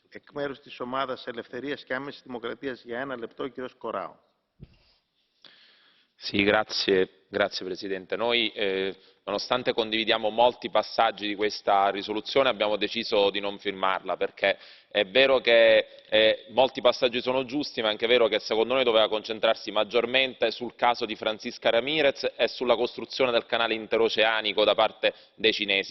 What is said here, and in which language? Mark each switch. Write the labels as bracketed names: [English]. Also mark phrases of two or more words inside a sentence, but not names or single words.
[Greek] Εκ μέρους της Ομάδας Ελευθερίας και Άμεσης Δημοκρατίας για 1 λεπτό, ο κύριος Κοράου. [Italian] Sì, grazie Presidente. Noi, nonostante condividiamo molti passaggi di questa risoluzione, abbiamo deciso di non firmarla, perché è vero che molti passaggi sono giusti, ma è anche vero che secondo noi doveva concentrarsi maggiormente sul caso di Francisca Ramirez e sulla costruzione del canale interoceanico da parte dei cinesi.